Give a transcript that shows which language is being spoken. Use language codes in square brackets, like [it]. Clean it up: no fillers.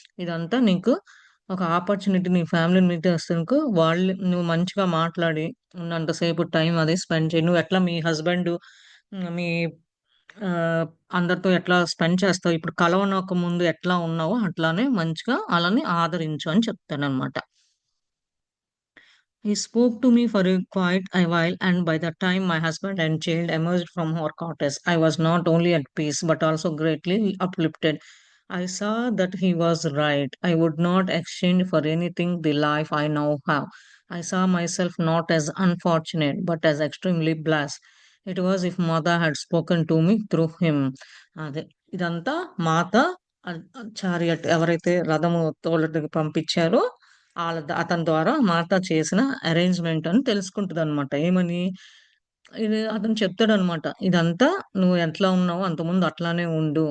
[te] ఇదంతా నీకు ఒక ఆపర్చునిటీ నీ ఫ్యామిలీని మీట్ చేసేందుకు వాళ్ళు నువ్వు మంచిగా మాట్లాడి ఉన్నంత సేపు టైం అది స్పెండ్ చెయి. నువ్వెట్లా మీ హస్బెండు మీ ఆహ్, అందరితో ఎట్లా స్పెండ్ చేస్తావు, ఇప్పుడు కలవనక ముందు ఎట్లా ఉన్నావో అట్లానే మంచిగా ఆళ్ళని ఆదరించు అని చెప్తాడనమాట. [en] He spoke to me for quite a while, and by the time my husband and child emerged from our cottage, I was not only at peace but also greatly uplifted. I saw that he was right. I would not exchange for anything the life I now have. I saw myself not as unfortunate but as extremely blessed. It was if mother had spoken to me through him. [te] అదే ఇదంతా మాత chariot ఎవరైతే రథము తోలడానికి పంపించారో అతని ద్వారా మాత చేసిన arrangement అని తెలుసుకుంటదనమాట. ఏమని? ఇది అతను చెప్తాడనమాట. ఇదంతా నువ్వు ఎట్లా ఉన్నావో అంతకుముందు అట్లానే ఉండు.